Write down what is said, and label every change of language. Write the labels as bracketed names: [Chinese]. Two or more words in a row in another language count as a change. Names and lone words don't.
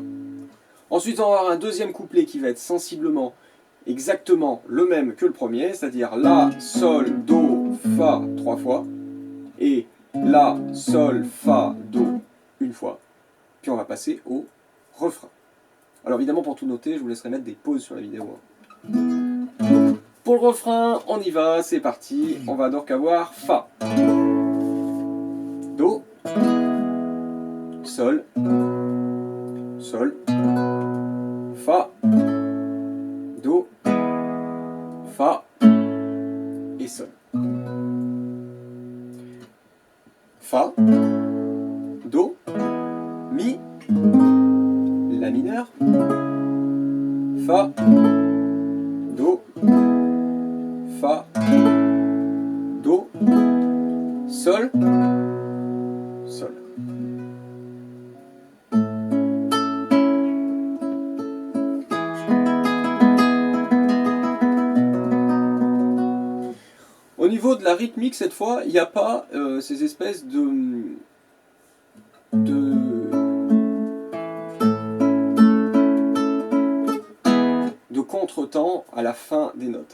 [French] Ensuite, on va avoir un deuxième couplet qui va être sensiblement exactement le même que le premier, c'est-à-dire La, Sol, Do, Fa 3 fois, et La, Sol, Fa, Do une fois. Puis on va passer au refrain. Alors évidemment, pour tout noter, je vous laisserai mettre des pauses sur la vidéo. Pour le refrain, on y va, c'est parti. On va donc avoir Fa, Do, Sol, Sol, Fa, Do, Fa et Sol. Fa, Do, Mi, La mineur, Fa, Do, Fa, Do, Sol, Sol. Au niveau de la rythmique, cette fois, il n'y a pas ces espèces de contretemps à la fin des notes.